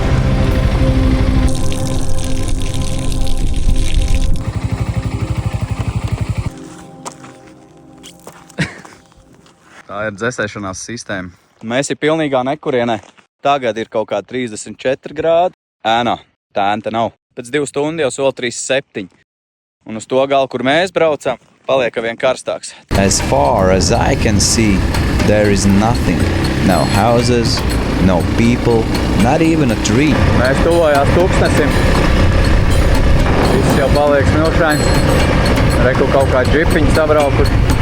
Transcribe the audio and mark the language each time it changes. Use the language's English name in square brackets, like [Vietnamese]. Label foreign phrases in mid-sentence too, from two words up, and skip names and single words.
[Latvian] Tā ir dzēsēšanās sistēma. Mēs ir pilnīgā nekurienē. Tagad ir kaut kā 34 grādi. Ēnā. Tā ēnta nav. Pēc 2 stundu jau sola 37. Un uz to galu, kur mēs braucam, paliek vien karstāks. [English] As far as I can see, there is nothing. No houses, no people, not even a tree. [Latvian] Mēs tuvojās tūkstnesim. Viss jau paliek smilšains. Reku kaut kā džipiņi sabraukuši.